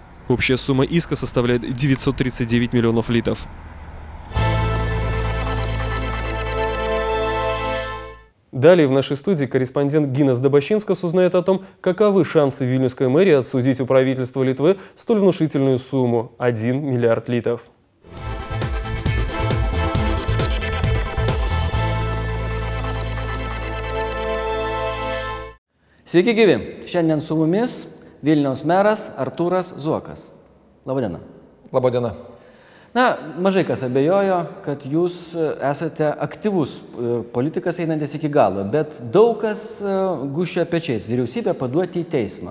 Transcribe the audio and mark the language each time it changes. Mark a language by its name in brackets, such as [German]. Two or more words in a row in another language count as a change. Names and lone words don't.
[Russian] Общая сумма иска составляет 939 миллионов литов. Далее в нашей студии корреспондент Гинас Добощинскас узнает о том, каковы шансы Вильнюсской мэрии отсудить у правительства Литвы столь внушительную сумму – 1 миллиард литов. [Lithuanian] Sveiki gyvi. Šiandien su mumis Vilniaus meras Artūras Zuokas. Labadiena. Labadiena. Na, mažai kas abejojo, kad jūs esate aktyvus politikas einantis iki galo, bet daug kas gūžčia pečiais vyriausybę paduoti į teismą.